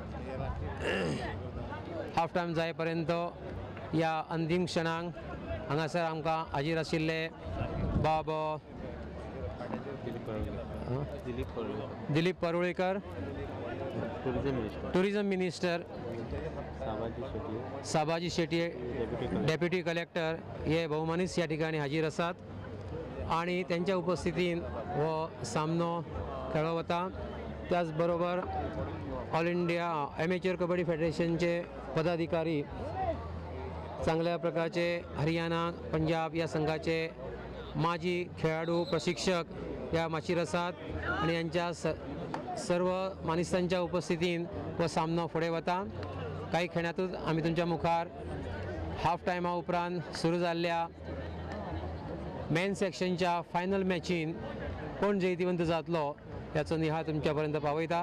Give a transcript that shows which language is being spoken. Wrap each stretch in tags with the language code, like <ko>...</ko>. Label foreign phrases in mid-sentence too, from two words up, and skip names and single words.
<en>half time</en> <kok>जाय पर्यंत या अंतिम क्षणांक हांगासर आमकां हाजीर आशिल्ले बाब दिलीप परुळेकर,</kok> <en>tourism minister</en> <kok>साबाजी शेट्टी,</kok> <en>deputy collector</en> <kok>हे भौमानीस ह्या ठिकाणी हाजीर आसात आणि त्यांच्या उपस्थितीन हो सामनो खेळलो वता. त्याच बरोबर ऑल इंडिया ॲमेच्युअर कबड्डी फेडरेशनचे पदाधिकारी चांगल्या प्रकारचे हरियाणा पंजाब या संघाचे माजी खेळाडू प्रशिक्षक या माचीर आसात आणि यांच्या सर्व मानिसांच्या उपस्थितीन हो सामनो फुडें वता. काही खेळांतूच आमी तुमच्या मुखार हाफ टायमा उपरांत सुरू जाल्ल्या</kok> <en>men section final match</en> <kok>कोण जैतिवंत जातलो ह्याचो निहाळ तुमच्या पर्यंत पावयता.</kok>